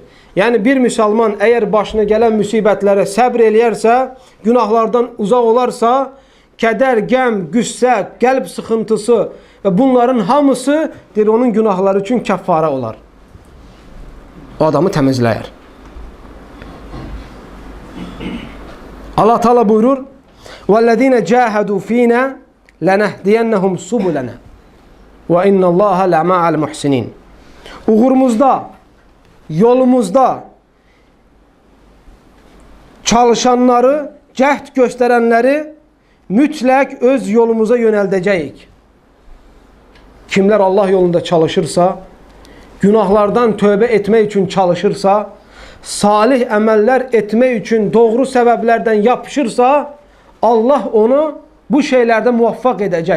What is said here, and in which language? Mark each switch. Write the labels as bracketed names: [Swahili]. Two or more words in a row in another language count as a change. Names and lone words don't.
[Azerbaijani] Yəni bir müsəlman əgər başına gələn müsibətlərə səbr eləyərsə, günahlardan uzaq olarsa, kədər, qəm, qüssə, qəlb sıxıntısı və bunların hamısı deyir, onun günahları üçün kəffara olar. O adamı təmizləyər. Allah Teala buyurur: [Arabic] "والذين جاهدوا فينا لنهدينهم سبلنا وإن الله لمع المحسنين." [Azerbaijani] Uğurumuzda, yolumuzda çalışanları, cəhd göstərənləri mütləq öz yolumuza yönəldəcəyik. Kimlər Allah yolunda çalışırsa, günahlardan tövbə etmək üçün çalışırsa, salih əməllər etmək üçün doğru səbəblərdən yapışırsa, Allah onu bu şeylərdə muvaffaq edəcək.